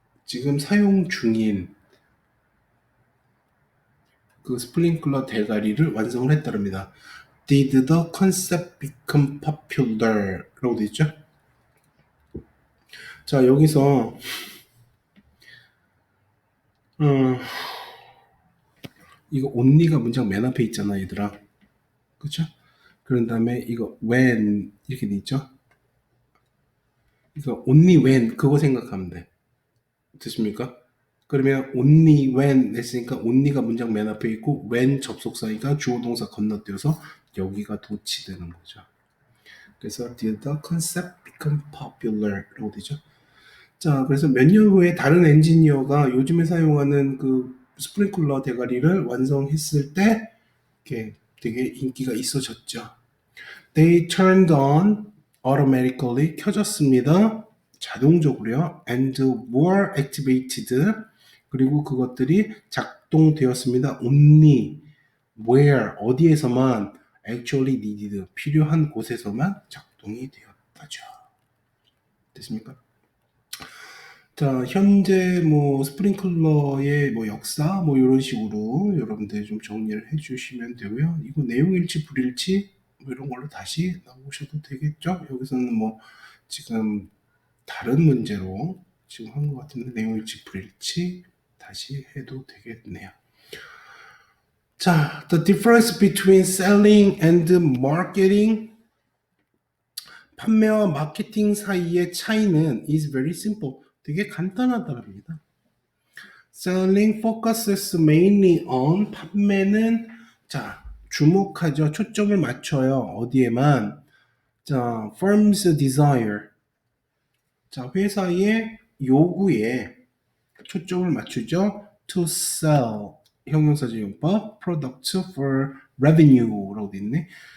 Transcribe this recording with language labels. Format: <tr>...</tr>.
<ko>지금 사용 중인 그 스프링클러 대가리를 완성을 했다랍니다.</ko> <en>Did the concept become popular?</en> <ko>라고 되어 있죠. 자, 여기서 이거 only가 문장 맨 앞에 있잖아, 얘들아. 그쵸? 그런 다음에 이거 when 이렇게 돼 있죠. 이거 only when 그거 생각하면 돼. 됐습니까? 그러면 only when 했으니까 only가 문장 맨 앞에 있고 when 접속사니까 주어 동사 건너뛰어서 여기가 도치되는 거죠. 그래서</ko> <en>did the concept become popular?</en> <ko>라고 되죠. 자, 그래서 몇 년 후에 다른 엔지니어가 요즘에 사용하는 그 스프링클러 대가리를 완성했을 때 이렇게 되게 인기가 있어졌죠.</ko> <en>They turned on automatically</en> <ko>켜졌습니다. 자동적으로요.</ko> <en>And were activated.</en> <ko>그리고 그것들이 작동되었습니다.</ko> <en>Only where</en> <ko>어디에서만</ko> <en>actually needed</en> <ko>필요한 곳에서만 작동이 되었다죠. 됐습니까? 자, 현재 뭐 스프링클러의 뭐 역사 뭐 이런 식으로 여러분들 좀 정리를 해주시면 되고요. 이거 내용일치 불일치 뭐 이런 걸로 다시 나오셔도 되겠죠. 여기서는 뭐 지금 다른 문제로 지금 한 것 같은데 내용일치 불일치 다시 해도 되겠네요. 자,</ko> <en>the difference between selling and marketing.</en> <ko>판매와 마케팅 사이의 차이는</ko> <en>is very simple.</en> <ko>되게 간단하답니다.</ko> <en>Selling focuses mainly on</en> <ko>판매는 자 주목하죠. 초점을 맞춰요. 어디에만 자</ko> <en>firm's desire</en> <ko>자 회사의 요구에 초점을 맞추죠.</ko> <en>To sell</en> <ko>형용사적용법</ko> <en>product for revenue</en> <ko>라고 돼 있네.</ko>